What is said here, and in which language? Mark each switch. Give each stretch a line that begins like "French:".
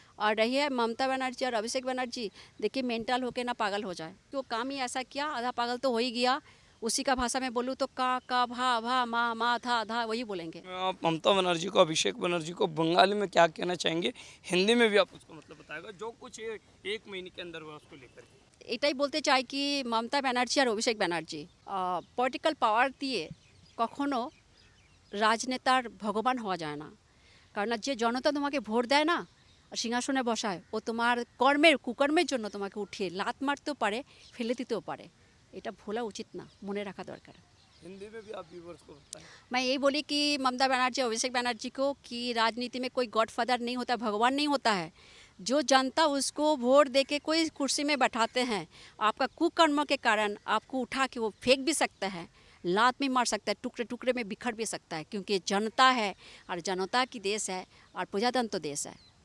Hindi: और रही है ममता बनर्जी और अभिषेक बनर्जी, देखिए मेंटल होके ना पागल हो जाए, तो काम ही ऐसा किया, आधा पागल तो हो ही गया। उसी का भाषा में बोलूँ तो का भा भा मा था धा वही बोलेंगे। आप ममता बनर्जी को, अभिषेक बनर्जी को बंगाली में क्या कहना चाहेंगे? हिंदी में भी आप उसको मतलब बताएगा, जो कुछ एक महीने के अंदर हुआ उसको लेकर के।
Bangla: এটাই বলতে চাই কি মমতা ব্যানার্জি আর অভিষেক ব্যানার্জি পলিটিক্যাল পাওয়ার দিয়ে কখনো রাজনেতার ভগবান হওয়া যায় না। কারণ যে জনতা তোমাকে ভোট দেয় না আর সিংহাসনে বসায়, ও তোমার কর্মের কুকর্মের জন্য তোমাকে উঠিয়ে লাত মারতেও পারে, ফেলে দিতেও পারে। এটা ভোলা উচিত না, মনে রাখা দরকার।
Hindi: हिंदी में भी आप व्यूअर्स को बताएं। मैं यही बोली कि ममता बनर्जी और अभिषेक बनर्जी को कि राजनीति में कोई गॉडफादर नहीं होता, भगवान नहीं होता है। जो जनता उसको वोट दे के कोई कुर्सी में बैठाते हैं, आपका कुकर्मों के कारण आपको उठा के वो फेंक भी सकता है, लात में मार सकता है, टुकड़े टुकड़े में बिखर भी सकता है, क्योंकि जनता है और जनता की देश है और प्रजातंत्र देश है।